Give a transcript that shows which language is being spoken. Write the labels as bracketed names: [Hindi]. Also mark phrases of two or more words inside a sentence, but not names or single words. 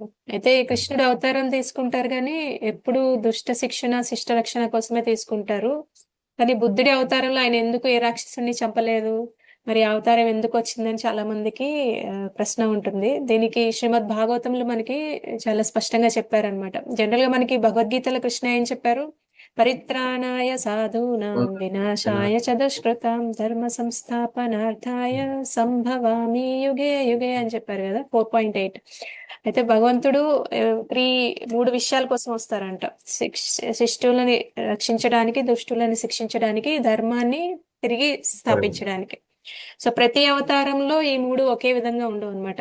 [Telugu] అయితే కృష్ణుడు అవతారం తీసుకుంటారు కానీ ఎప్పుడు దుష్ట శిక్షణ శిష్ట రక్షణ కోసమే తీసుకుంటారు. కానీ బుద్ధుడి అవతారంలో ఆయన ఎందుకు ఏ రాక్షసుని చంపలేదు, మరి అవతారం ఎందుకు వచ్చిందని చాలా మందికి ప్రశ్న ఉంటుంది. దీనికి శ్రీమద్ భాగవతంలో మనకి చాలా స్పష్టంగా చెప్పారనమాట. జనరల్ గా మనకి భగవద్గీతలో కృష్ణ ఏం చెప్పారు? [Sanskrit] పరిత్రాణాయ సాధూనాం వినాశాయ చ దుష్కృతాం ధర్మ సంస్థాపనార్థాయ సంభవామి యుగే యుగే [Telugu] అని చెప్పారు కదా, [Sanskrit] 4.8. [Telugu] అయితే భగవంతుడు 3 విషయాల కోసం వస్తారంట. శిష్టులని రక్షించడానికి, దుష్టులని శిక్షించడానికి, ధర్మాన్ని తిరిగి స్థాపించడానికి. సో ప్రతి అవతారంలో ఈ 3 ఒకే విధంగా ఉండవు అనమాట.